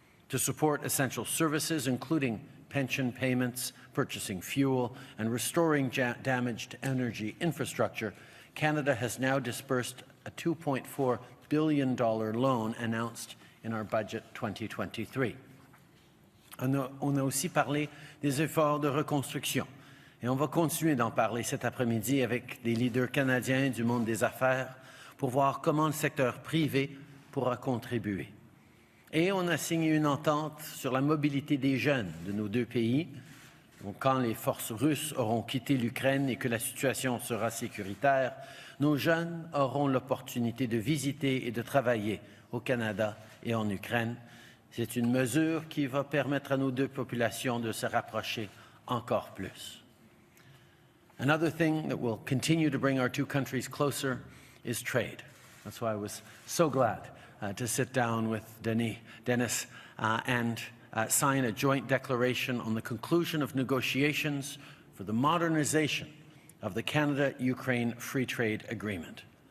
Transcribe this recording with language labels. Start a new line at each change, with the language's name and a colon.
English: To support essential services, including pension payments, purchasing fuel, and restoring damaged energy infrastructure, Canada has now disbursed a $2.4 billion loan announced in our budget 2023.
French: On a aussi parlé des efforts de reconstruction. Et on va continuer d'en parler cet après-midi avec des leaders canadiens du monde des affaires pour voir comment le secteur privé pourra contribuer. Et on a signé une entente sur la mobilité des jeunes de nos deux pays. Donc, quand les forces russes auront quitté l'Ukraine et que la situation sera sécuritaire, nos jeunes auront l'opportunité de visiter et de travailler au Canada et en Ukraine. C'est une mesure qui va permettre à nos deux populations de se rapprocher encore plus.
English: Another thing that will continue to bring our two countries closer is trade. That's why I was so glad to sit down with Denis and sign a joint declaration on the conclusion of negotiations for the modernization of the Canada-Ukraine Free Trade Agreement.